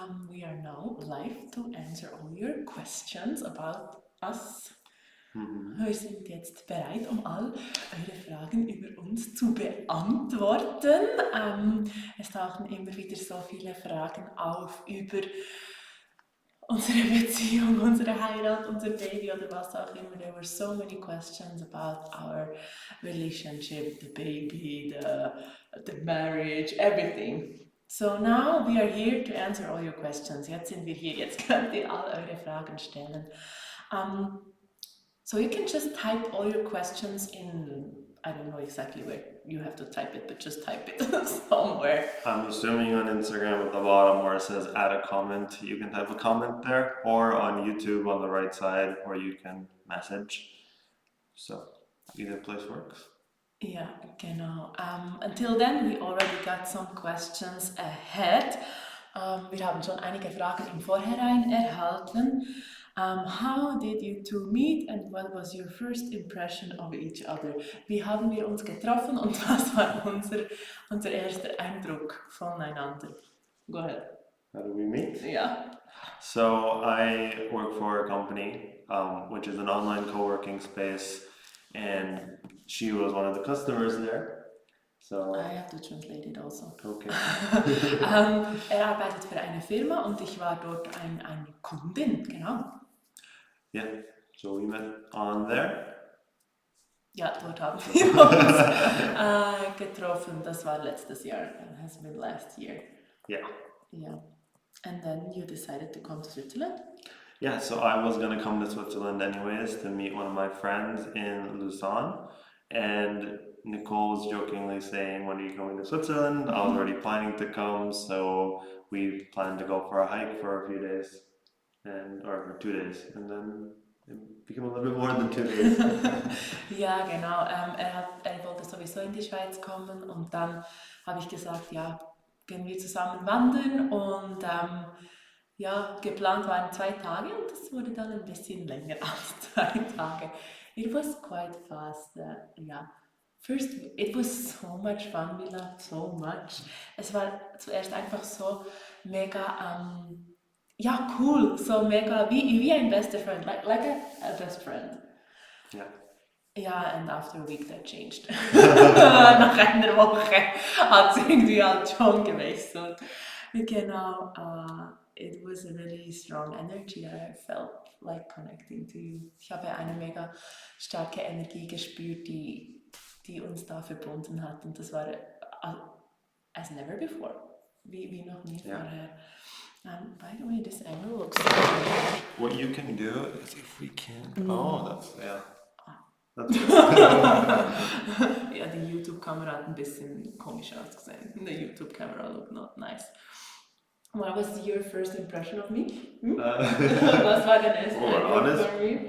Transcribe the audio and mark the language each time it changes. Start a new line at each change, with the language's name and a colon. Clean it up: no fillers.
English: We are now live to answer all your questions about us.
German: Wir sind jetzt bereit, um all eure Fragen über uns zu beantworten. Es tauchen immer wieder so viele Fragen auf über unsere Beziehung, unsere Heirat, unser Baby oder was auch immer.
English: There were so many questions about our relationship, the baby, the marriage, everything. So now we are here to answer all your questions.
German: Jetzt sind wir hier, jetzt könnt ihr all eure Fragen stellen.
English: So you can just type all your questions in, I don't know exactly where you have to type it, but just type it somewhere. I'm assuming on Instagram at the bottom where it says add a comment, you can type a comment there, or on YouTube on the right side where you can message. So either place works.
German: Ja, genau.
English: Until then, we already got some questions ahead.
German: Wir haben schon einige Fragen im Vorhinein erhalten.
English: How did you two meet and what was your first impression of each other?
German: Wie haben wir uns getroffen und was war unser erster Eindruck voneinander?
English: Go ahead. How do we meet? Yeah. So I work for a company, which is an online co-working space, and she was one of the customers there. So I have to translate it also. okay.
German: Arbeitet für eine Firma und ich war dort eine Kundin, genau.
English: Yeah. So we met on there.
German: Ja, dort haben wir uns getroffen. Das war letztes Jahr.
English: It has been last year. Yeah. Yeah. And then you decided to come to Switzerland? Yeah, so I was gonna come to Switzerland anyways to meet one of my friends in Lausanne, and Nicole was jokingly saying, "When are you coming to Switzerland?" I was already planning to come, so we planned to go for a hike for a few days, or for 2 days, and then it became a little bit more than 2 days.
German: Ja, genau. Er wollte sowieso in die Schweiz kommen und dann habe ich gesagt, ja, gehen wir zusammen wandern und ja, geplant waren 2 Tage und das wurde dann ein bisschen länger als 2 Tage.
English: It was quite fast, yeah. First, it was so much fun, we loved so much.
German: Es war zuerst einfach so mega, ja, cool, so mega, wie ein bester Friend,
English: like a best friend. Yeah. Ja, and after a week that changed.
German: Nach einer Woche hat es irgendwie halt schon gewechselt.
English: Genau, it was a really strong energy. I felt like connecting to you.
German: Ich habe eine mega starke Energie gespürt, die uns da verbunden hat. Und das war
English: as never before.
German: Wie noch nie vorher.
English: By the way, this angle looks good. What you can do is if we can. Oh, that's yeah. That's good.
German: Ja, die YouTube-Kamera hat ein bisschen komisch ausgesehen.
English: The YouTube-Camera looked not nice. What was your first impression of me?
German: Was war dein erster Eindruck von mir?